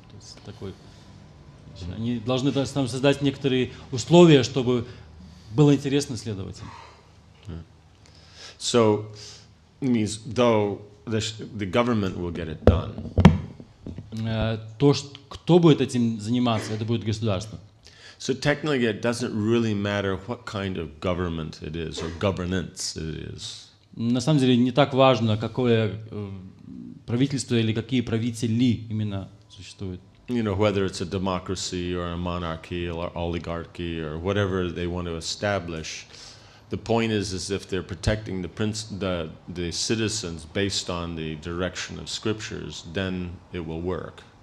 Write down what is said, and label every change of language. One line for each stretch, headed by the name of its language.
Russian: То есть такой, они должны там создать некоторые условия, чтобы было интересно следовать им.
English: So it means though the government will get it done.
Russian: То, кто будет этим заниматься, это будет государство.
English: So technically it doesn't really matter what kind of government it is or governance it is.
Russian: На самом деле не так важно, какое правительство или какие правители именно существуют.
English: Whether it's a democracy or a monarchy or oligarchy or whatever they want to establish, the point is if they're protecting the citizens based on the direction of scriptures, then it will work.